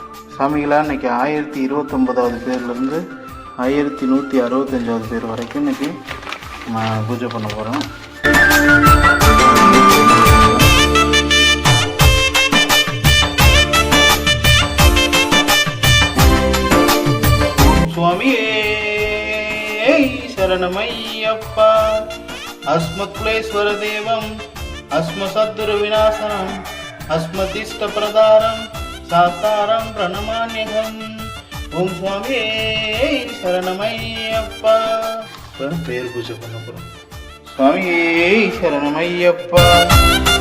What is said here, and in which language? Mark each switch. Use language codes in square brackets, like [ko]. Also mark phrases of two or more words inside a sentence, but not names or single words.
[ta] சாமிகளா, இன்றைக்கி 1029வது பேர்லேருந்து 1165வது பேர் வரைக்கும் இன்றைக்கி நான் பூஜை பண்ண போகிறோம். [sa] சுவாமியே शरणमय्यप्पा अस्मत्कुलेश्वर देवं अस्मसद्गुरु विनाशनं अस्मतिष्टप्रदारं सातारं प्रणमाम्यहम्. ओम स्वामी शरणमय्यप्पा. [ta] பேர் பூஜை பண்ண போறோம். [sa] स्वामी शरणमय्यप्पा.